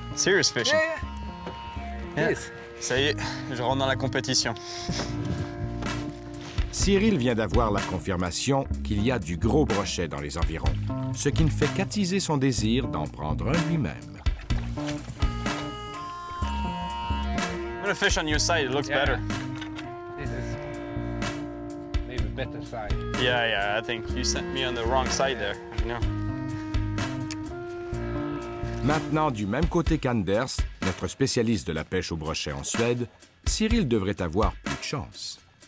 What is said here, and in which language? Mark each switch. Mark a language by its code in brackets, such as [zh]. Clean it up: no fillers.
[en] Serious fishing. Yeah. Yes. [fr] Ça y est, je rentre dans la compétition. Cyril vient d'avoir la confirmation qu'il y a du gros brochet dans les environs, ce qui ne fait qu'attiser son désir d'en prendre un lui-même. [en] I'm gonna fish on your side, it looks Yeah. better. This is maybe better side. Yeah, I think you sent me on the wrong side there, you know. [fr] Maintenant, du même côté qu'Anders, notre spécialiste de la pêche au brochet en Suède, Cyril devrait avoir plus de chance.